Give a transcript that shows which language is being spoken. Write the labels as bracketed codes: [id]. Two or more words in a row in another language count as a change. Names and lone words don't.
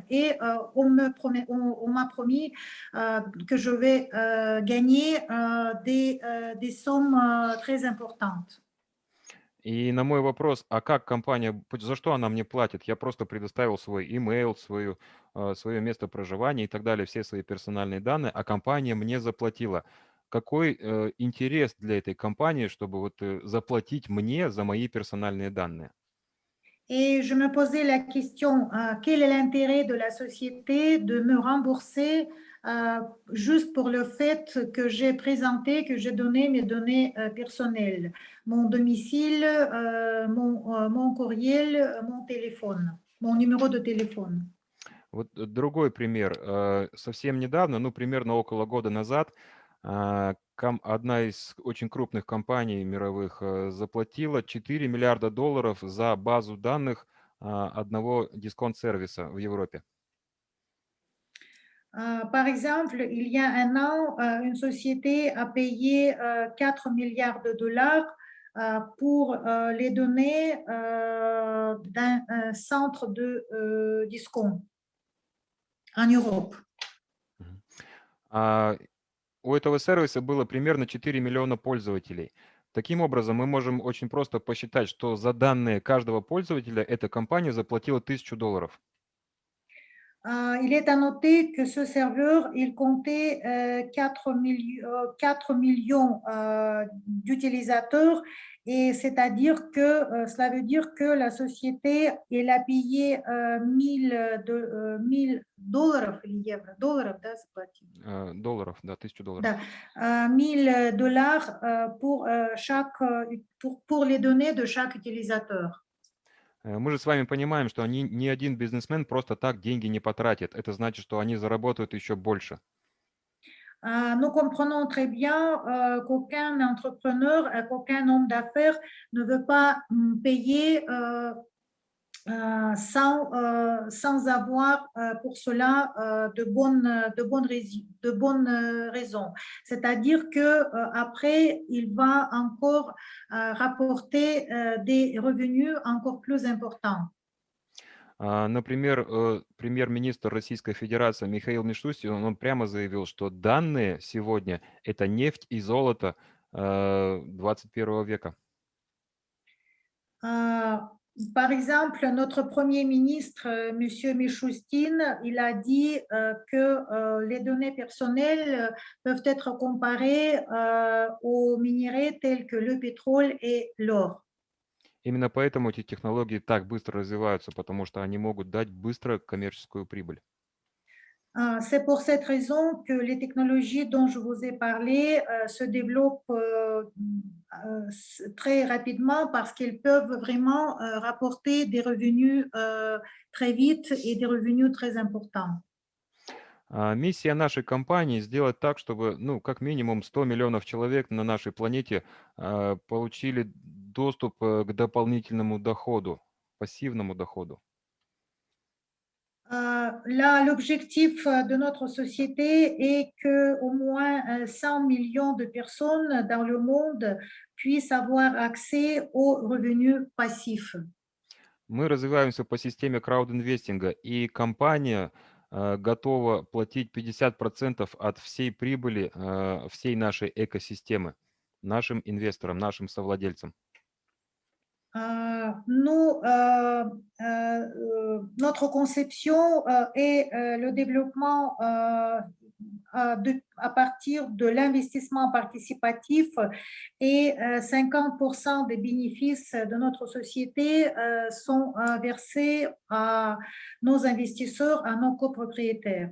[fr] Et on m'a promis que je vais gagner des sommes très importantes. [ru] И на мой вопрос, а как компания, за что она мне платит? Я просто предоставил свой имейл, свое место проживания и так далее, все свои персональные данные, а компания мне заплатила. Какой интерес для этой компании, чтобы вот заплатить мне за мои персональные данные? [fr] Et je me posais la question, quel est l'intérêt de la société de me rembourser juste pour le fait que j'ai présenté, que j'ai donné mes données personnelles, mon domicile, mon courriel, mon téléphone, mon numéro de téléphone. [ru] Вот другой пример. Совсем недавно, ну, примерно около года назад, одна из очень крупных компаний мировых заплатила $4 миллиарда за базу данных одного дисконт-сервиса в Европе. [fr] Par exemple, il y a un an, une société a payé 4 milliards de dollars pour les données d'un centre de discount en Europe. Мгм. [ru] А у этого сервиса было примерно 4 миллиона пользователей. Таким образом, мы можем очень просто посчитать, что за данные каждого пользователя эта компания заплатила $1000. [fr] Il est à noter que ce serveur, il comptait 4 millions d'utilisateurs et c'est-à-dire que cela veut dire que la société, elle a payé 1000 [ru] долларов или евро, долларов, да, заплатили? Долларов, да, $1000. [fr] Да, 1000 dollars pour les données de chaque utilisateur. [ru] Мы же с вами понимаем, что ни один бизнесмен просто так деньги не потратит. Это значит, что они заработают еще больше. [fr] Nous comprenons très bien qu'aucun entrepreneur, qu'aucun homme d'affaires ne veut pas payer sans avoir pour cela de bonnes raisons. C'est-à-dire que après, il va encore rapporter des revenus encore plus importants. [ru] Например, премьер-министр Российской Федерации Михаил Мишустин, он прямо заявил, что данные сегодня — это нефть и золото 21 века. [fr] Par exemple, notre Premier ministre, Monsieur Mishustin, il a dit que les données personnelles peuvent être comparées aux minéraux tels que le pétrole et l'or. [ru] Именно поэтому эти технологии так быстро развиваются, потому что они могут дать быстро коммерческую прибыль. [fr] C'est pour cette raison que les technologies dont je vous ai parlé se développent très rapidement parce qu'elles peuvent vraiment rapporter des revenus très vite et des revenus très importants. [ru] Миссия нашей компании сделать так, чтобы, ну, как минимум 100 миллионов человек на нашей планете получили доступ к дополнительному доходу, пассивному доходу. [fr] Là, l'objectif de notre société est que au moins 100 millions de personnes dans le monde puissent avoir accès aux revenus passifs. [ru] Мы развиваемся по системе краудинвестинга, и компания готова платить 50% от всей прибыли всей нашей экосистемы нашим инвесторам, нашим совладельцам. [fr] Nous, notre conception est le développement à partir de l'investissement participatif et 50% des bénéfices de notre société sont versés à nos investisseurs, à nos copropriétaires.